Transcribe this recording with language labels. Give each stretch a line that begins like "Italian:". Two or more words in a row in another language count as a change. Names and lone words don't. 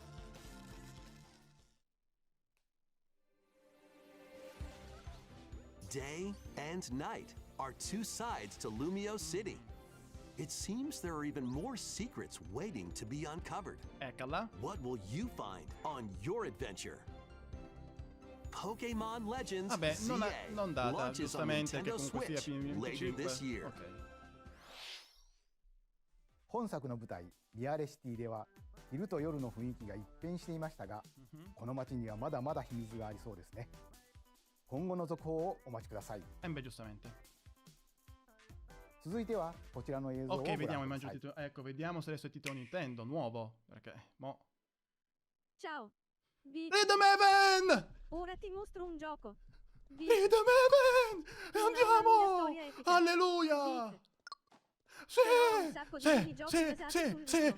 English: Day and night are two sides to Lumio City. It seems there are even more secrets waiting to be uncovered.
Italian: Eccola.
English: What will you find on your adventure? Pokemon Legends
Italian: Vabbè, non, ZA non data,
English: launches on
Italian: giustamente, che
English: Nintendo
Italian: comunque sia
English: Switch
Italian: più
English: later this year.
Italian: Ok.
Japanese: 本作の舞台リアレシティでは昼と夜の雰囲気が一変していましたが、この街にはまだまだ秘密がありそうですね。今後の続報をお待ちください。
Italian: beh, giustamente.
Japanese: 続いてはこちらの映像をご
Italian: Ok,
Japanese: 覧
Italian: vediamo,
Japanese: くだ
Italian: immagino
Japanese: さい
Italian: il titolo. Ecco, vediamo se adesso è titolo Nintendo, nuovo. Perché, mo... Ciao. Vi Rhythm Heaven! Ora ti mostro un gioco. Rhythm Heaven! E Una andiamo! storia epica. Alleluia! Beat. Però un sacco di minigiochi basati sul ritmo.